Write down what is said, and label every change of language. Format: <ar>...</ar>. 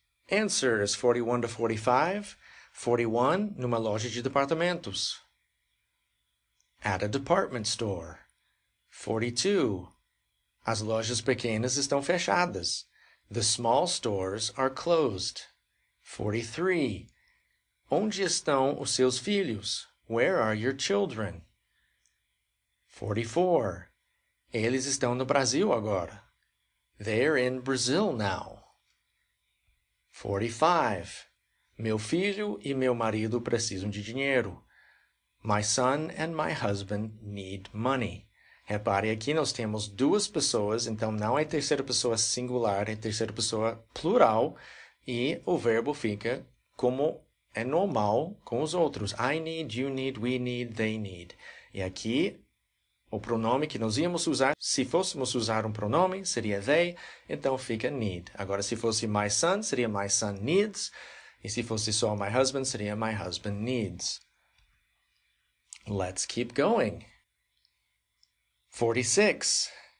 <en>Answers 41 to 45. 41.</en> <pt>Numa loja de departamentos.</pt> <en>At a department store.</en> <pt>42. As lojas pequenas estão fechadas.</pt> <en>The small stores are closed. 43.</en> <pt>Onde estão os seus filhos?</pt> <en>Where are your children? 44.</en> <pt>Eles estão no Brasil agora.</pt> <en>They're in Brazil now.</en> <pt>45. Meu filho e meu marido precisam de dinheiro.</pt> <en>My son and my husband need money.</en> <pt>Repare aqui, nós temos duas pessoas, então não é terceira pessoa singular, é terceira pessoa plural, e o verbo fica como é normal com os outros.</pt> <en>I need, you need, we need, they need.</en> <pt>E aqui, o pronome que nós íamos usar, se fôssemos usar um pronome, seria they, então fica need. Agora, se fosse my son, seria</pt> <en>my son needs,</en> <pt>e se fosse só my husband, seria</pt> <en>my husband needs. Let's keep going. 46.</en>